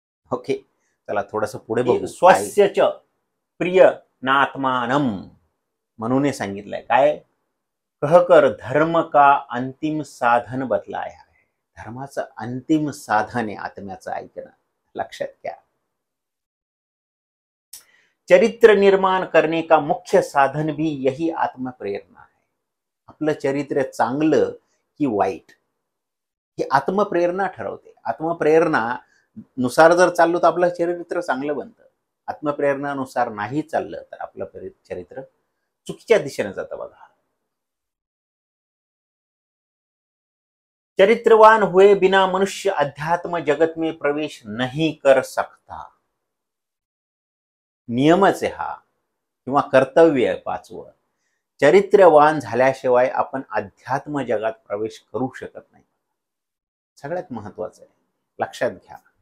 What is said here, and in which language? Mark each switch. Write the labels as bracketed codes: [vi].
[mr] Okay, चला थोडस पुढे बघू. स्वस्यच प्रिय नात्मानम म्हणून सांगितलंय. काय? [hi] कहकर धर्म का अंतिम साधन बतलाया है. [mr] धर्माचं अंतिम साधन आहे आत्म्याचं ऐकणं. लक्षात घ्या, [hi] चरित्र निर्माण करने का मुख्य साधन भी यही आत्मप्रेरणा है. [mr] आपलं चरित्र चांगलं की वाईट ही आत्मप्रेरणा ठरवते. आत्मप्रेरणा नुसार जर चाललो तर आपलं चरित्र चांगलं बनतं. आत्मप्रेरणानुसार नाही चाललं तर आपलं चरित्र चुकीच्या दिशेने जातं. [hi] बघा, चरित्रवान हुए बिना मनुष्य अध्यात्म जगत में प्रवेश नहीं कर सकता. [mr] नियमच आहे हा किंवा कर्तव्य आहे 5वं. चरित्रवान झाल्याशिवाय आपण अध्यात्म जगात प्रवेश करू शकत नाही. सगळ्यात महत्वाचं आहे, लक्षात घ्या.